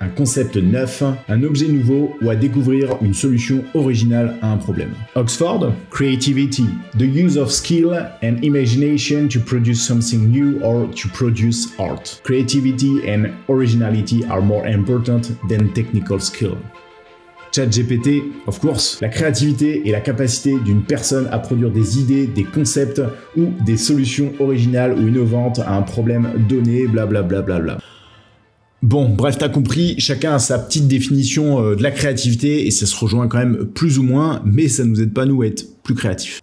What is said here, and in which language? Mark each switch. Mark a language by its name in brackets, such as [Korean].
[French] un concept neuf, un objet nouveau ou à découvrir une solution originale à un problème. [English] Oxford, creativity, the use of skill and imagination to produce something new or to produce art. Creativity and originality are more important than technical skill. [French] ChatGPT, [English] of course, [French] la créativité et la capacité d'une personne à produire des idées, des concepts ou des solutions originales ou innovantes à un problème donné, blablabla. Bon, bref, t'as compris, chacun a sa petite définition de la créativité et ça se rejoint quand même plus ou moins, mais ça nous aide pas nous à être plus créatifs.